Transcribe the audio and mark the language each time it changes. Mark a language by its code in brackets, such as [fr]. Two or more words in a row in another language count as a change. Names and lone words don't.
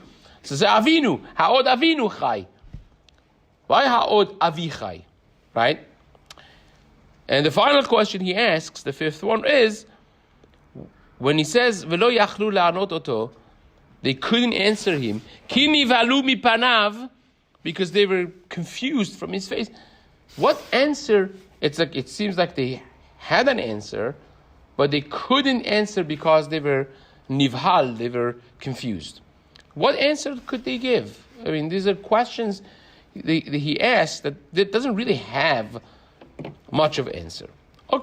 [en] So say [he] אבינו, העוד אבינו חי. [en] Why [he] העוד אבי חי? [en] Right? And the final question he asks, the fifth one, is, when he says, [he] ולא יכלו לענות אותו, [en] they couldn't answer him. [he] כי נבהלו מפניו, [en] because they were confused from his face. What answer? It seems like they had an answer, but they couldn't answer because they were nivhal, they were confused. What answer could they give? I mean, these are questions he asked that doesn't really have much of an answer.